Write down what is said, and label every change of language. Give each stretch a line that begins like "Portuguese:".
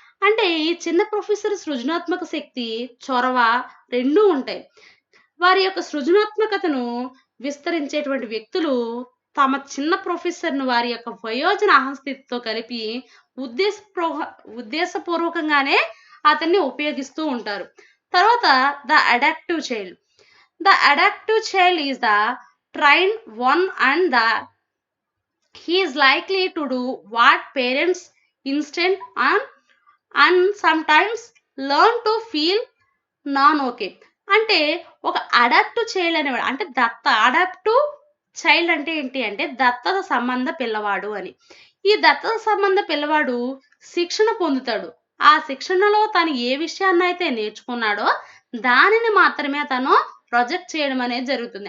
Telugu: అంటే ఈ చిన్న ప్రొఫెసర్ సృజనాత్మక శక్తి, చొరవ రెండూ ఉంటాయి. వారి యొక్క సృజనాత్మకతను విస్తరించేటువంటి వ్యక్తులు తమ చిన్న ప్రొఫెసర్‌ను వారి యొక్క వయోజన అహంస్థితితో కలిపి ఉద్దేశప్రోహ ఉద్దేశపూర్వకంగానే అతన్ని ఉపయోగిస్తూ ఉంటారు. తర్వాత
English: The adaptive child. The adaptive child is the trained one and he is likely to do what parents instinct and sometimes learn to feel non okay.
Telugu: అంటే ఒక అడాప్టివ్ చైల్డ్ అనేవాడు అంటే అడాప్టివ్ చైల్డ్ అంటే ఏంటి అంటే దత్తత సంబంధ పిల్లవాడు అని. ఈ దత్తత సంబంధ పిల్లవాడు శిక్షణ పొందుతాడు. ఆ శిక్షణలో తను ఏ విషయాన్నైతే నేర్చుకున్నాడో దానిని మాత్రమే తను ప్రొజెక్ట్ చేయడం అనేది జరుగుతుంది.